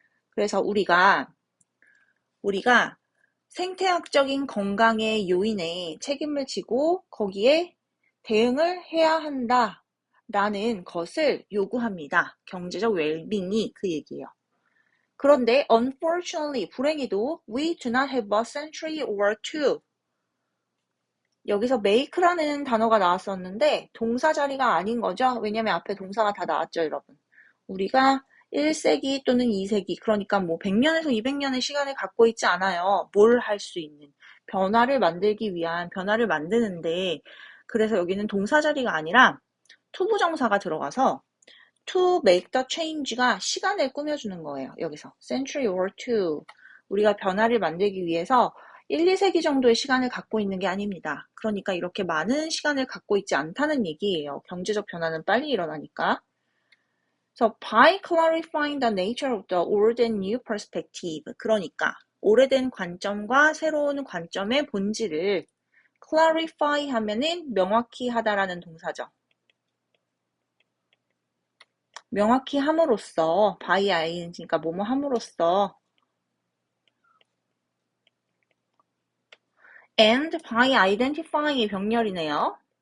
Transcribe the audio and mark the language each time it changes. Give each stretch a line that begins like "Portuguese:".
Korean: 그래서 우리가 생태학적인 건강의 요인에 책임을 지고 거기에 대응을 해야 한다. 라는 것을 요구합니다. 경제적 웰빙이 그 얘기예요. 그런데
English: unfortunately,
Korean: 불행히도
English: we do not have a century or two.
Korean: 여기서 make라는 단어가 나왔었는데 동사 자리가 아닌 거죠. 왜냐면 앞에 동사가 다 나왔죠, 여러분. 우리가 1세기 또는 2세기, 그러니까 뭐 100년에서 200년의 시간을 갖고 있지 않아요. 뭘 할 수 있는. 변화를 만들기 위한 변화를 만드는데, 그래서 여기는 동사 자리가 아니라 투부정사가 들어가서
English: to make the change
Korean: 가 시간을 꾸며주는 거예요. 여기서 century or two. 우리가 변화를 만들기 위해서 1, 2세기 정도의 시간을 갖고 있는 게 아닙니다. 그러니까 이렇게 많은 시간을 갖고 있지 않다는 얘기예요. 경제적 변화는 빨리 일어나니까.
English: So by clarifying the nature of the old and new perspective.
Korean: 그러니까 오래된 관점과 새로운 관점의 본질을 clarify 하면은 명확히 하다라는 동사죠. 명확히 함으로써 by ing니까 뭐뭐 함으로써 and by identifying이 병렬이네요.